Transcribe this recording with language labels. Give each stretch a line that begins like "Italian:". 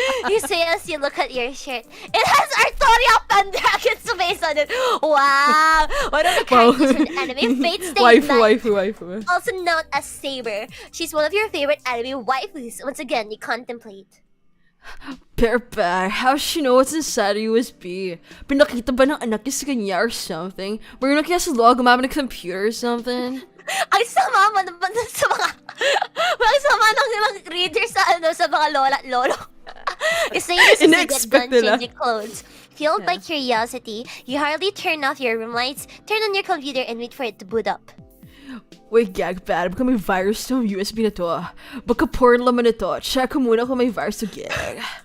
English: You say as you look at your shirt. It has Artoria Pendragon's face on it. Wow! One of the characters in anime, Fate Stay Night. Waifu. Also known as Saber. She's one of your favorite anime waifus. Once again, you contemplate.
Filipino: Pero pa,
English: how she know what's inside a USB?
Filipino: Pinakita ba ng anak niya sa kanya
English: or something?
Filipino: Meron na kaya sa log gumamit ng computer
English: or something?
Filipino: Ang sama mo naman sa mga... Ang sama ng ilang readers sa mga lola at lolo.
English: You say this as you get done changing clothes. Fueled by curiosity, you hurriedly turn off your room lights, turn on your computer, and wait for it to boot up.
Filipino: Wait, gag bad. Baka may virus tong USB na to. Baka porn laman ito. Check ko muna kung may virus to gag.